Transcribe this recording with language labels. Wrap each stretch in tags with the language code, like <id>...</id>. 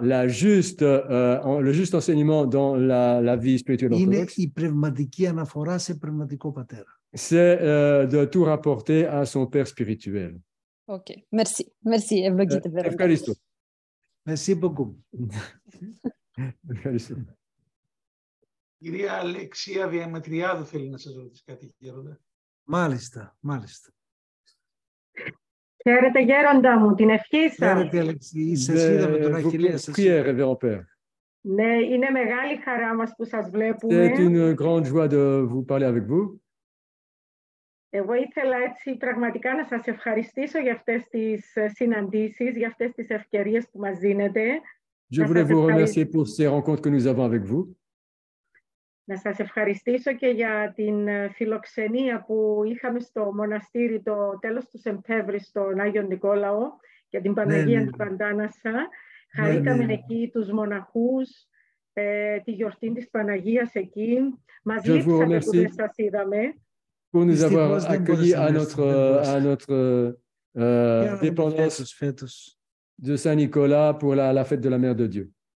<fr>Le juste enseignement dans la vie spirituelle orthodoxe.</fr> <el>Είναι η πνευματική αναφορά σε πνευματικό πατέρα.</el> <fr>C'est de tout rapporter à son père spirituel. Ok, merci. Merci,</fr> <el>ευλογείτε. Ευχαριστώ.</el> <fr>Merci beaucoup.</fr> <el>Ευχαριστώ. Κυρία Αλεξία Διαμετριάδου θέλει να σας ρωτήσει κάτι, γέροντα. Μάλιστα. Χαίρετε, γέροντα μου, την ευχή σας. Χαίρετε, Αλεξία. Σας είδαμε τον Αχιλλέα σας. Ναι, είναι μεγάλη χαρά μας που σας βλέπουμε.</el> <fr>C'est une grande joie de vous parler avec vous.</fr> <el>Εγώ ήθελα έτσι πραγματικά να σας ευχαριστήσω για αυτές τις συναντήσεις, για αυτές τις ευκαιρίες που μας δίνετε.</el> <fr>Je voulais vous remercier pour ces rencontres que nous avons avec vous.</fr> <el>Να σας ευχαριστήσω και για την φιλοξενία που είχαμε στο μοναστήρι το τέλος του Σεπτέμβρη στον Άγιο Νικόλαο για την Παναγία του Παντάνασα. Χαρήκαμε εκεί τους μοναχούς, τη γιορτή της Παναγίας εκεί. Μας λείψατε που δεν σας είδαμε.</el> <fr>Pour nous avoir accueillis à notre dépendance de Saint-Nicolas pour la fête de la Mère de Dieu.</fr>